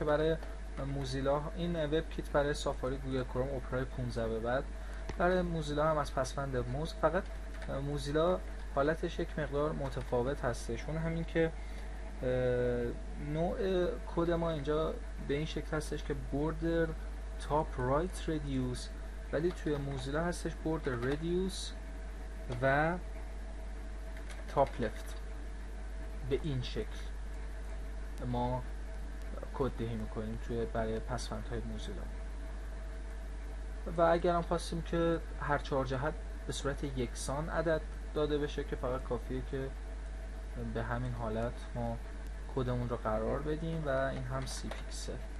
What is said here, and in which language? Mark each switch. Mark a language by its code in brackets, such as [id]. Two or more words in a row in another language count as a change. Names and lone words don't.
[fa] برای موزیلا این وب کیت، برای سافاری، گوگل کروم، اپرای 15 به بعد. برای موزیلا هم از پسوند موز، فقط موزیلا حالتش یک مقدار متفاوت هستش. اون همین که نوع کد ما اینجا به این شکل هستش که [en] border top right radius، [fa] ولی توی موزیلا هستش [en] border radius [fa] و [en] top left [fa] به این شکل ما کد دهی میکنیم برای پسوندهای موزیلا. و اگر هم خواستیم که هر 4 جهت به صورت یکسان عدد داده بشه که فقط کافیه که به همین حالت ما کدمون رو قرار بدیم و این هم 30 پیکسل.